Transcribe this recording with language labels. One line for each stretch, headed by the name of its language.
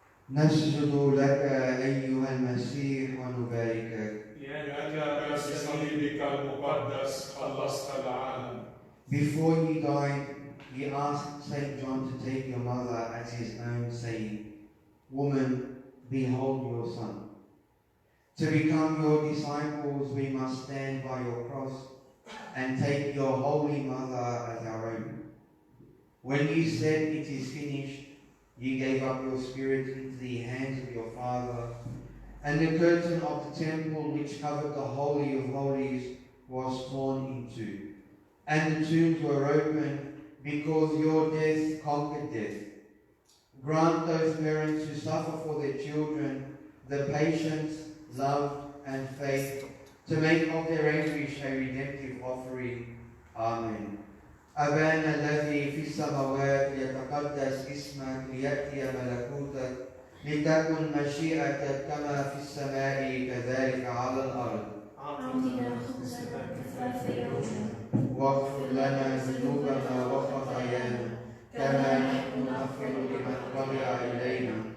Arabic: نسجد لك أيها المسيح ونباركك. لأنك بصليبك المقدس خلصت العالم.
English: Before he died, he asked St. John to take your mother as his own, saying, "Woman, behold your son." To become your disciples, we must stand by your cross and take your holy mother as our own. When you said it is finished, you gave up your spirit into the hands of your Father, and the curtain of the temple which covered the Holy of Holies was torn in two, and the tombs were opened because your death conquered death. Grant those parents who suffer for their children the patience, love, and faith to make of their anguish a redemptive offering. Amen.
Arabic: أبانا الذي في السماوات يتقدس اسمك ليأتي ملكوتك لتكن مشيئتك كما في السماء كذلك على الأرض. أعطنا خبزنا كفاف يومنا واغفر لنا ذنوبنا وخطايانا كما نحن نغفر لمن طغى إلينا